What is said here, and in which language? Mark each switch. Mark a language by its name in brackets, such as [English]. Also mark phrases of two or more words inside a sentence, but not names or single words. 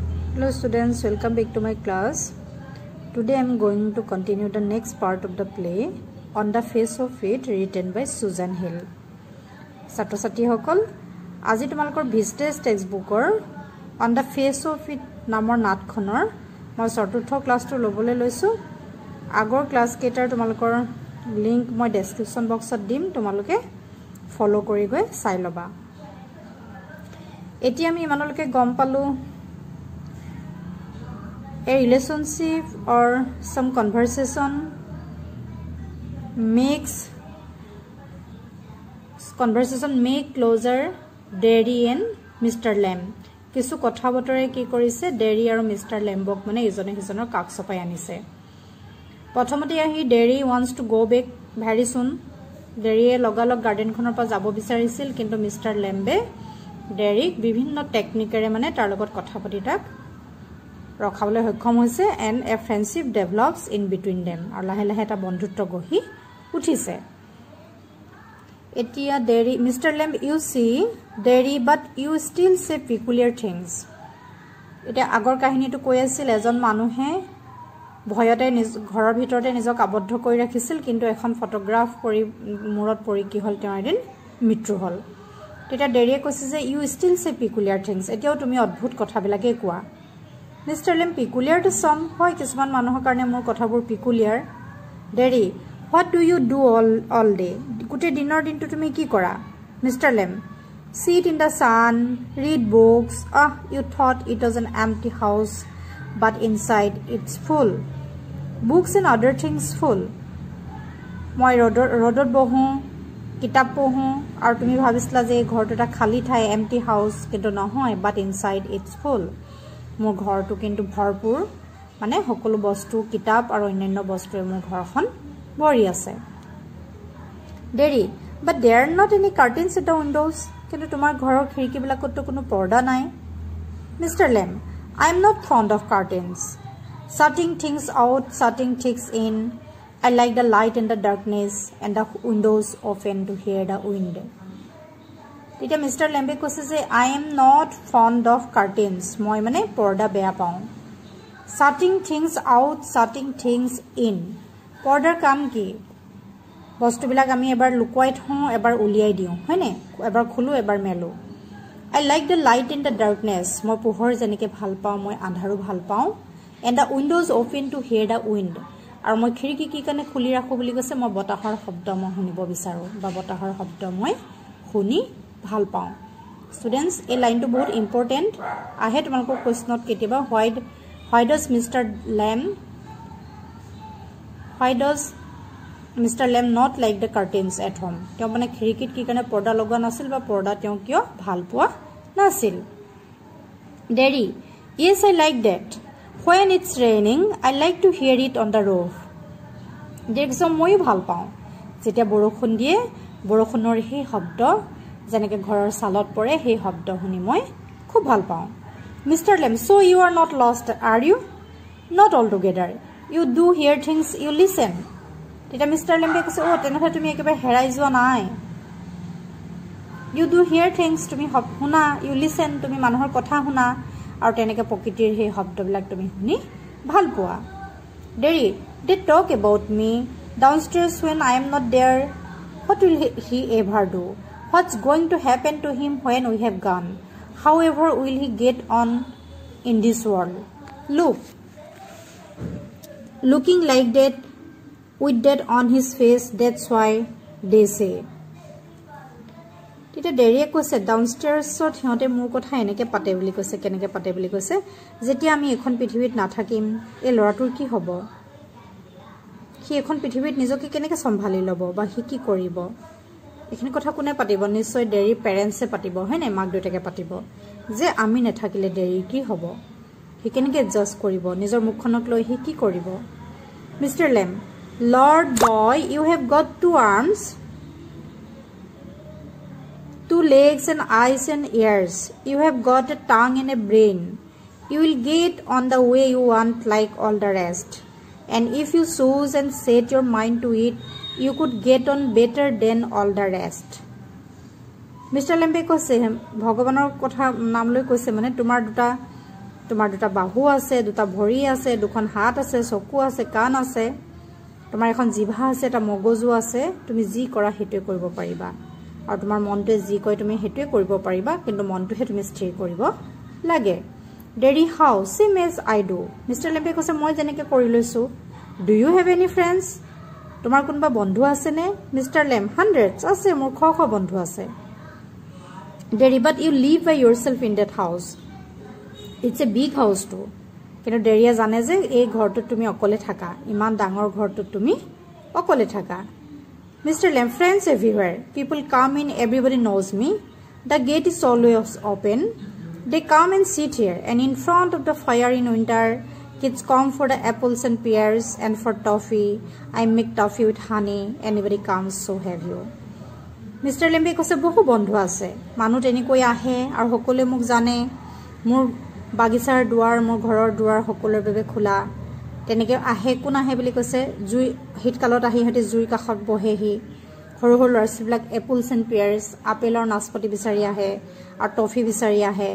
[English] Hello students, welcome back to my class. Today I am going to continue the next part of the play On the Face of It written by Susan Hill. [Assamese] Satro Sati Hokol, আজি তোমালোকৰ ভিস্টেজ টেক্সটবুকৰ On the Face of It নামৰ নাটখনৰ মই চতুৰ্থ ক্লাছটো লবলৈ লৈছো। আগৰ ক্লাছ কেটাৰ তোমালোকৰ লিংক মই [English] description box [Assamese] দিম, তোমালোকে ফলো কৰি গৈ চাই লবা। এতিয়া আমি ইমানলৈকে গম পালো [English] a relationship or some conversation make closer Derry and Mr. Lamb. [Assamese] কিছু কথা বতৰে কি কৰিছে Derry আৰু Mr. Lambক মানে ইজনে সিজনৰ কাক চপাই আনিছে। প্ৰথমতে আহি [English] Derry wants to go back very soon. [Assamese] Derry লগালগ গাৰ্ডেনখনৰ পৰা যাব বিচাৰিছিল, কিন্তু Mr. Lambe Derry বিভিন্ন টেকনিকেৰে মানে তাৰ লগত কথা পাতি তাক ৰখাবলৈ সক্ষম হৈছে [English] and a friendship develops in between them. [Assamese] আৰু লাহে লাহে এটা বন্ধুত্ব গঢ়ি উঠিছে। এতিয়া Derry, Mr. [English] Lamb, you see Derry, but you still say peculiar things. [Assamese] এটা আগৰ কাহিনীটো কৈ আছিল এজন মানুহে ভয়তে ঘৰৰ ভিতৰতে নিজক আবদ্ধ কৰি ৰাখিছিল, কিন্তু এখন ফটোগ্ৰাফ পৰি মূৰত পৰি কি হল তেওঁ এদিন মৃত্যু হল। তেতিয়া Derry কৈছে যে [English] you still say peculiar things. [Assamese] এতিয়াও তুমি অদ্ভুত কথাবিলাকে কোৱা। Mr. Lamb, [English] peculiar to some, [Assamese] হয় কিছুমান মানুহৰ কাৰণে মোৰ কথাবোৰ peculiar. [English] Derry, what do you do all day? [Assamese] গোটেই দিনৰ দিনটো তুমি কি কৰা? [English] Mr. Lamb, sit in the sun, read books. You thought it was an empty house, but inside it's full. Books and other things full. [Assamese] মই ৰ'দত বহো, কিতাপ পঢ়ো, আৰু তুমি ভাবিছিলা যে ঘৰটো এটা খালী ঠাই, [English] empty house, [Assamese] কিন্তু নহয়, [English] but inside it's full. [Assamese] মোৰ ঘৰটো কিন্তু ভৰপুৰ, মানে সকলো বস্তু কিতাপ আৰু অন্যান্য বস্তুৰে মোৰ ঘৰখন ভৰি আছে। [English] Derry, but there are not any curtains at the windows. [Assamese] কিন্তু তোমাৰ ঘৰৰ খিৰিকীবিলাকততো কোনো পৰ্দা নাই। [English] Mr. Lamb, I am not fond of curtains. Shutting things out, shutting things in. I like the light and the darkness and the windows open to hear the wind. [Assamese] তেতিয়া Mr. Lambe কৈছে যে [English] I am not fond of curtains. [Assamese] মই মানে পৰ্দা বেয়া পাওঁ। [English] Shutting things out, shutting things in. [Assamese] পৰ্দাৰ কাম কি? বস্তুবিলাক আমি এবাৰ লুকুৱাই থওঁ, এবাৰ উলিয়াই দিওঁ, হয়নে? এবাৰ খুলো, এবাৰ মেলো। [English] I like the light and the darkness. [Assamese] মই পোহৰ যেনেকৈ ভাল পাওঁ, মই আন্ধাৰো ভাল পাওঁ। [English] And the windows open to hear the wind. [Assamese] আৰু মই খিৰিকী কি কাৰণে খুলি ৰাখো বুলি কৈছে, মই বতাহৰ শব্দ মই শুনিব বিচাৰো, বা বতাহৰ শব্দ মই শুনি ভাল পাওঁ। ষ্টুডেন্টস, এই লাইনটো বহুত ইম্পৰ্টেণ্ট। আহে তোমালোকৰ কুৱেশ্যনত কেতিয়াবা [English] why does Mr. Lamb not like the curtains at home? [Assamese] তেওঁ মানে খিৰিকীত কি কাৰণে পৰ্দা লগোৱা নাছিল, বা পৰ্দা তেওঁ কিয় ভাল পোৱা নাছিল। [English] Derry, yes, I like that. When it's raining, I like to hear it on the roof. [Assamese] দেখছম মই ভাল পাওঁ যেতিয়া বৰষুণ দিয়ে, বৰষুণৰ সেই শব্দ যেনেকৈ ঘৰৰ চালত পৰে, সেই শব্দ শুনি মই খুব ভাল পাওঁ। [English] Mr. Lamb, so you are not lost, are you? Not altogether. You do hear things, you listen. [Assamese] তেতিয়া Mr. Lambe কৈছে তেনেহ'লে তুমি একেবাৰে হেৰাই যোৱা নাই। [English] You do hear things, [Assamese] তুমি শুনা, [English] you listen, [Assamese] তুমি মানুহৰ কথা শুনা, আৰু তেনেকৈ প্ৰকৃতিৰ সেই শব্দবিলাক তুমি শুনি ভাল পোৱা। [English] Derry, they talk about me downstairs when I am not there. What will he ever do? What's going to happen to him when we have gone? However will he get on in this world? Looking like that, with that on his face, that's why they say. [Assamese] তেতিয়া Derry কৈছে ডাউনষ্টেয়াৰ্ছত সিহঁতে মোৰ কথা এনেকৈ পাতে বুলি কৈছে। কেনেকৈ পাতে বুলি কৈছে, যেতিয়া আমি এখন পৃথিৱীত নাথাকিম, এই ল'ৰাটোৰ কি হ'ব? সি এখন পৃথিৱীত নিজকে কেনেকৈ চম্ভালি ল'ব, বা সি কি কৰিব? এইখিনি কথা কোনে পাতিব? নিশ্চয় Derry পেৰেণ্টছে পাতিব, হয়নে? মাক দেউতাকে পাতিব যে আমি নাথাকিলে Derry কি হ'ব, সি কেনেকৈ এডজাষ্ট কৰিব, নিজৰ মুখখনক লৈ সি কি কৰিব। [English] Mr. Lamb, Lord boy, you have got 2 arms, 2 legs and eyes and ears. You have got a tongue and a brain. You will get on the way you want like all the rest. And if you choose and set your mind to it, you could get on better than all the rest. Mr. [Assamese] Lambe কৈছে ভগৱানৰ কথা নাম লৈ কৈছে, মানে তোমাৰ দুটা তোমাৰ দুটা বাহু আছে, দুটা ভৰি আছে, দুখন হাত আছে, চকু আছে, কাণ আছে, তোমাৰ এখন জিভা আছে, এটা মগজু আছে, তুমি যি কৰা হেতুৱে কৰিব পাৰিবা আৰু তোমাৰ মনটোৱে যি কয় তুমি হেতুৱে কৰিব পাৰিবা, কিন্তু মনটোহে তুমি স্থিৰ কৰিব লাগে। [English] Derry how same as I do. [Assamese] মিষ্টাৰ লেম্বে কৈছে মই যেনেকৈ কৰি লৈছোঁ। [English] do you have any friends? [Assamese] তোমাৰ কোনোবা বন্ধু আছেনে? [English] Mr. Lamb hundreds [Assamese] আছে, মোৰ শ শ বন্ধু আছে। [English] Derry but you live by yourself in that house. It's a big house too. [Assamese] কিন্তু ডেৰিয়ে জানে যে এই ঘৰটোত তুমি অকলে থাকা, ইমান ডাঙৰ ঘৰটোত তুমি অকলে থাকা। [English] Mr. Lamb friends everywhere, people come in, everybody knows me, the gate is always open, they come and sit here, and in front of the fire in winter, kids come for the apples and pears and for toffee. I make toffee with honey. Anybody comes, so have you. Mr. [Assamese] Lembe কৈছে বহু বন্ধু আছে, মানুহ তেনেকৈ আহে আৰু সকলোৱে মোক জানে, মোৰ বাগিচাৰ দুৱাৰ, মোৰ ঘৰৰ দুৱাৰ সকলোৰে বাবে খোলা। তেনেকৈ আহে, কোন আহে বুলি কৈছে, জুই শীতকালত আহি সিহঁতে জুইৰ কাষত বহেহি। সৰু সৰু ল'ৰা ছোৱালীবিলাক [English] apples and pears, [Assamese] আপেলৰ নাচপতি বিচাৰি আহে আৰু টফি বিচাৰি আহে।